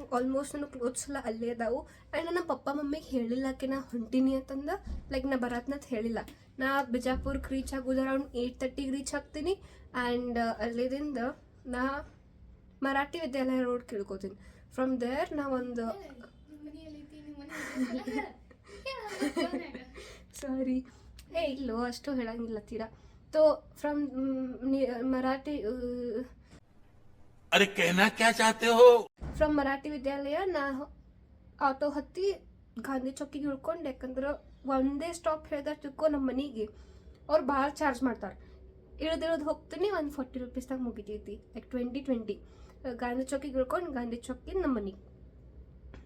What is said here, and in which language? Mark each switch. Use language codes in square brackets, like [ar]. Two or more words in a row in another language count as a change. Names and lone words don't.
[kn] ಆಲ್ಮೋಸ್ಟ್ ನನ್ನ ಕ್ಲೋತ್ಸ್ ಎಲ್ಲ ಅಲ್ಲೇ ಅದಾವು ಆ್ಯಂಡ್ ನನ್ನ ಪಪ್ಪ ಮಮ್ಮಿಗೆ ಹೇಳಿಲ್ಲಕ್ಕೆ ನಾ ಹೊಂಟೀನಿ ಅಂತಂದು ಲೈಕ್ ನಾ ಬರತ್ನಂತ ಹೇಳಿಲ್ಲ ನಾ ಬಿಜಾಪುರಕ್ಕೆ ರೀಚ್ ಆಗೋದು ಅರೌಂಡ್ 8:30ಗೆ ರೀಚ್ ಆಗ್ತೀನಿ ಆ್ಯಂಡ್ ಅಲ್ಲಿದಿಂದ ನಾ ಮರಾಠಿ ವಿದ್ಯಾಲಯ ರೋಡ್ ಕೇಳ್ಕೊತೀನಿ [en] from there [kn] ನಾ ಒಂದು ಸಾರಿ ಇಲ್ಲೋ ಅಷ್ಟು ಹೇಳಂಗಿಲ್ಲ ತೀರಾ [hi] तो फ्रॉम मराठी अरे कहना क्या चाहते हो [kn] ಫ್ರಮ್ ಮರಾಠಿ ವಿದ್ಯಾಲಯ ನಾ ಆಟೋ ಹತ್ತಿ ಗಾಂಧಿ ಚೌಕಿಗೆ ಇಳ್ಕೊಂಡು ಯಾಕಂದ್ರೆ ಒಂದೇ ಸ್ಟಾಪ್ ಹೇಳಿದ್ರೆ ತಿಳ್ಕೊ ನಮ್ಮ ಮನೆಗೆ ಅವ್ರು ಭಾಳ ಚಾರ್ಜ್ ಮಾಡ್ತಾರೆ ಇಳ್ದಿಳೋದು ಹೋಗ್ತೀನಿ ಒಂದು 40 ರೂಪೀಸ್ದಾಗ ಮುಗಿತೈತಿ ಲೈಕ್ 20 ಗಾಂಧಿ ಚೌಕಿಗೆ ಇಳ್ಕೊಂಡು ಗಾಂಧಿ ಚೌಕಿಂದ ನಮ್ಮ ಮನೆಗೆ ನಮ್ಮ